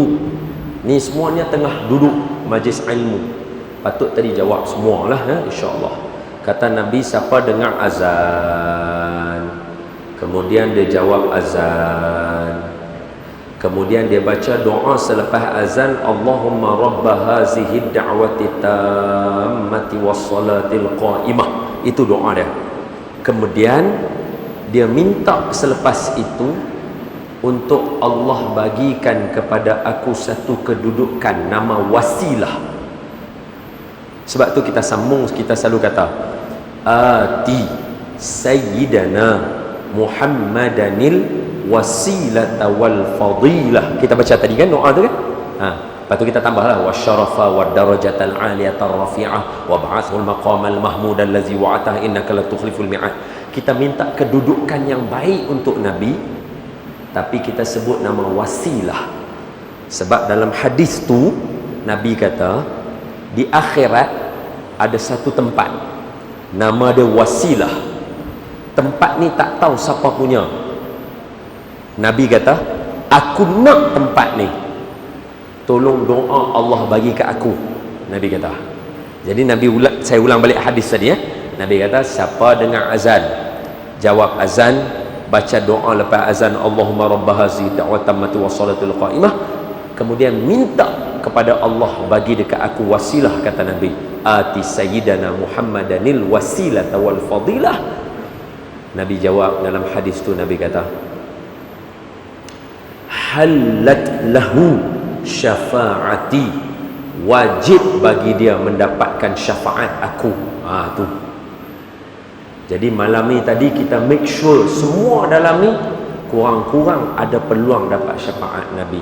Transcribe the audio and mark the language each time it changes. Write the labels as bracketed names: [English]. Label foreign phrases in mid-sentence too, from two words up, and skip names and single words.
[Malay] Ni semuanya tengah duduk majlis ilmu. Patut tadi jawab semualah, [Arabic] إن شاء الله. [Malay] Kata Nabi, siapa dengar azan, kemudian dia jawab azan, kemudian dia baca doa selepas azan, [Arabic] اللهم رب هذه الدعوة التامة والصلاة القائمة. [Malay] Itu doa dia. Kemudian dia minta selepas itu untuk Allah bagikan kepada aku satu kedudukan nama wasilah. Sebab tu kita sambung, kita selalu kata [Arabic] آت سيدنا محمدا الوسيلة والفضيلة. [Malay] Kita baca tadi kan doa tu kan? Lepas tu kita tambahlah [Arabic] والشرف والدرجة العالية الرفيعة وابعثه المقام المحمود الذي وعدته إنك لا تخلف الميعاد. [Malay] Kita minta kedudukan yang baik untuk Nabi, tapi kita sebut nama wasilah. Sebab dalam hadis tu Nabi kata di akhirat ada satu tempat nama dia wasilah. Tempat ni tak tahu siapa punya. Nabi kata, aku nak tempat ni, tolong doa Allah bagi ke aku. Nabi kata. Jadi saya ulang balik hadis tadi. Nabi kata, siapa dengar azan, jawab azan, baca doa lepas azan, [Arabic] اللهم رب هذه الدعوة التامة والصلاة القائمة, [Malay] kemudian minta kepada Allah bagi dekat aku wasilah. Kata Nabi, [Arabic] آت سيدنا محمدا الوسيلة والفضيلة. [Malay] Nabi jawab dalam hadis tu, Nabi kata, [Arabic] حلت له شفاعتي, [Malay] wajib bagi dia mendapatkan syafaat aku. Tu. Jadi malam ni tadi kita [English] make sure [Malay] semua dalam ni kurang-kurang ada peluang dapat syafaat Nabi.